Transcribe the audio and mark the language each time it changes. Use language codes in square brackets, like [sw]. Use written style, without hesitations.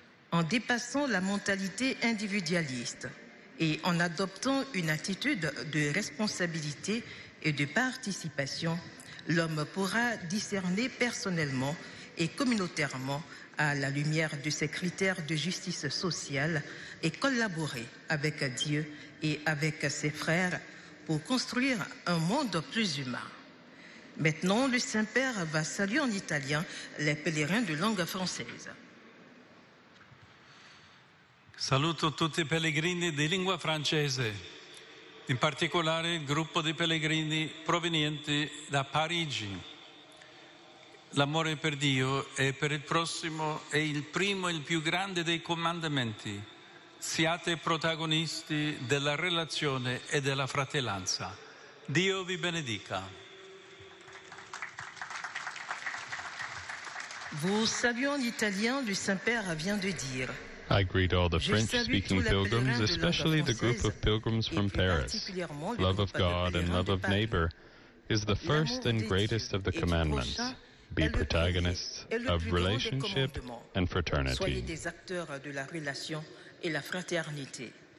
[fr] En dépassant la mentalité individualiste et en adoptant une attitude de responsabilité et de participation, l'homme pourra discerner personnellement et communautairement à la lumière de ses critères de justice sociale et collaborer avec Dieu et avec ses frères pour construire un monde plus humain. Maintenant, le Saint-Père va saluer en italien les pèlerins de langue française. [it] Saluto tutti i pellegrini di lingua francese, in particolare il gruppo di pellegrini provenienti da Parigi. L'amore per Dio e per il prossimo è il primo e il più grande dei comandamenti. Siate protagonisti della relazione e della fratellanza. Dio vi benedica. [fr] Vous saluez en italien, le Saint-Père vient de dire. [en] I greet all the French-speaking pilgrims, especially the group of pilgrims from Paris. Love of God and love of neighbor is the first and greatest of the commandments. Be protagonists of relationship and fraternity. [fr] Soyez des acteurs de la relation et la fraternité.